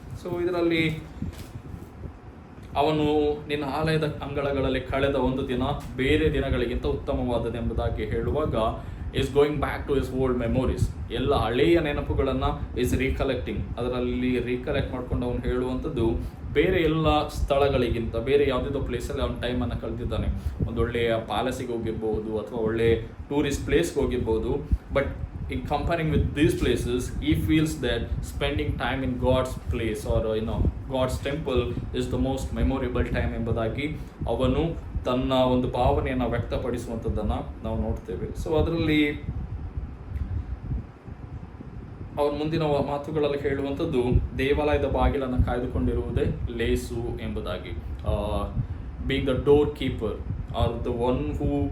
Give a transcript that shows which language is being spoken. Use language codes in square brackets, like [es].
[kn] So ಇದರಲ್ಲಿ ಅವನು ನಿನ್ನ ಆಲಯದ ಅಂಗಳಗಳಲ್ಲಿ ಕಳೆದ ಒಂದು ದಿನ ಬೇರೆ ದಿನಗಳಿಗಿಂತ ಉತ್ತಮವಾದದೆಂಬುದಾಗಿ ಹೇಳುವಾಗ, [en] Is going back to his old memories. [kn] ಎಲ್ಲ ಹಳೆಯ ನೆನಪುಗಳನ್ನು [en] is recollecting, [kn] ಅದರಲ್ಲಿ ರೀಕಲೆಕ್ಟ್ ಮಾಡ್ಕೊಂಡು ಅವನು ಹೇಳುವಂಥದ್ದು ಬೇರೆ ಎಲ್ಲ ಸ್ಥಳಗಳಿಗಿಂತ, ಬೇರೆ ಯಾವುದಿದೋ ಪ್ಲೇಸಲ್ಲಿ ಅವನ ಟೈಮನ್ನು ಕಳೆದಿದ್ದಾನೆ. ಒಂದೊಳ್ಳೆಯ ಪ್ಯಾಲೇಸಿಗೆ ಹೋಗಿರ್ಬೋದು ಅಥವಾ ಒಳ್ಳೆಯ ಟೂರಿಸ್ಟ್ ಪ್ಲೇಸ್ಗೆ ಹೋಗಿರ್ಬೋದು. [en] but in comparing with these places, he feels that spending time in God's place or God's temple is the most memorable time [kn] ಎಂಬುದಾಗಿ ಅವನು ತನ್ನ ಒಂದು ಭಾವನೆಯನ್ನು ವ್ಯಕ್ತಪಡಿಸುವಂಥದ್ದನ್ನು ನಾವು ನೋಡ್ತೇವೆ. ಸೊ ಅದರಲ್ಲಿ ಅವನ ಮುಂದಿನ ಮಾತುಗಳಲ್ಲಿ ಹೇಳುವಂಥದ್ದು, ದೇವಾಲಯದ ಬಾಗಿಲನ್ನು ಕಾಯ್ದುಕೊಂಡಿರುವುದೇ ಲೇಸು ಎಂಬುದಾಗಿ. [en] being the door keeper are the one who